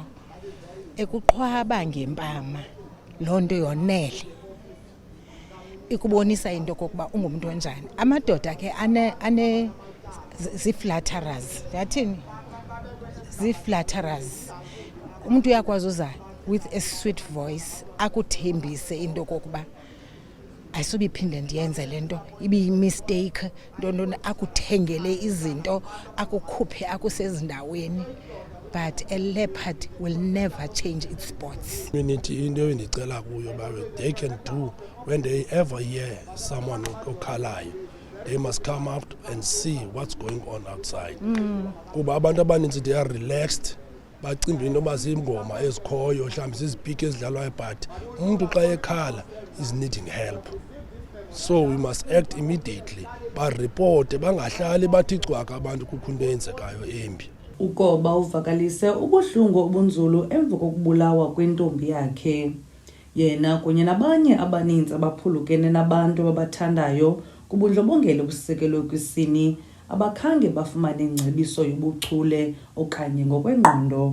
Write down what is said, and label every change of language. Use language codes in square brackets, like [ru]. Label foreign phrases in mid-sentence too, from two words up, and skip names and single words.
[xh] Ekuqhwaba ngempama loo nto yonele ikubonisa into yokokuba ungumntu onjani. Amadoda ke zii-flatterers, yathini? Zii-flatterers. Umntu uyakwazi uza [en] with a sweet voice [xh] akuthembise into yokokuba ayisubi iphinde ndiyenze le nto, ibiyimisteyikhi, nto akuthengele izinto, akukhuphe akusezindaweni. [en] But a leopard will never change its spots. Community [xh] into endicela kuyo babe [en] they can do when they ever hear someone okhalayo, they must come out and see what's going on outside. [xh] Kuba abantu abaninzi [en] they are relaxed, [xh] bacimba into yoba ziingoma ezikhoyo mhlawumbi zizipiki ezidlalwayo but umuntu xa ekhala [en] is needing help. So we must act immediately, [xh] bareporte, bangahlali bathi cwaka abantu kukho into eyenzekayo embi. Ukoba uvakalise ubuhlungu obunzulu emva kokubulawa kwentombi yakhe. Yena kunye nabanye abaninzi abaphulukene nabantu ababathandayo kubundlobongela obusekelwe kwisini abakhange bafumane ingcebiso yobuchule okanye ngokwengqondo.